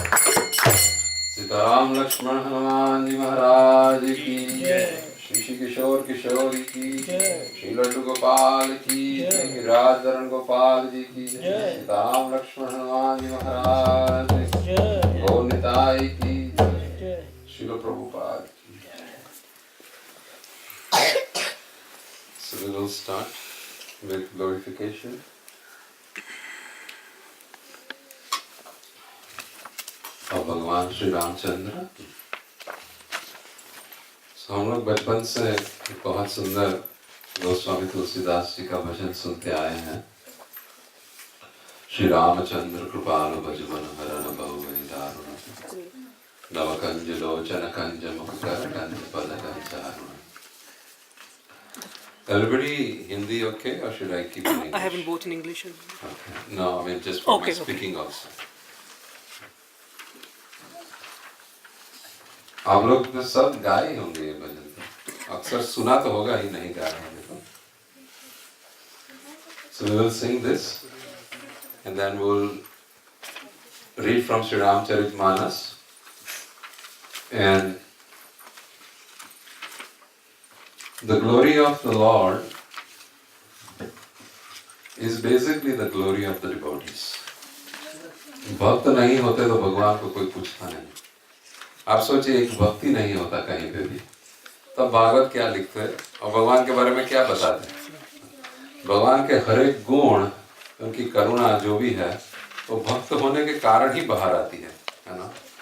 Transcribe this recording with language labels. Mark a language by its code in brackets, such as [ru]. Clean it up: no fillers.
[hi] सीताराम लक्ष्मण हनुमान जी महाराज की श्री श्री किशोर किशोरी की श्री लड्डू गोपाल की गिरिराजधरण गोपाल जी की सीताराम लक्ष्मण हनुमान जी महाराज गौर निताई की श्रील प्रभुपाद की। [en] So we will start with glorification. [hi] और भगवान श्री रामचंद्र। हम लोग बचपन से बहुत सुंदर गोस्वामी तुलसीदास जी का भजन सुनते आए हैं। श्री रामचंद्र कृपालु भज मन हरण बहु दारुण नव कंज लोचन कंज मुख कर कंज पद कंचारुण। [en] Everybody Hindi okay or should I keep in English? I have in both in English and Okay. No, I mean just for Okay, my speaking also. [hi] आप लोग तो सब गाए होंगे ये भजन तो अक्सर सुना तो होगा ही नहीं गाए होंगे तो [en] So we will sing this and then we will read from Sri Ramcharitmanas and the glory of the Lord is basically the glory of the devotees. [hi] भक्त नहीं होते तो भगवान को कोई पूछता नहीं। आप सोचिए एक भक्ति नहीं होता कहीं पे भी तब भागवत क्या लिखते हैं और भगवान के बारे में क्या बताते हैं। भगवान के हर एक गुण उनकी करुणा जो भी है वो भक्त होने के कारण ही बाहर आती है ना।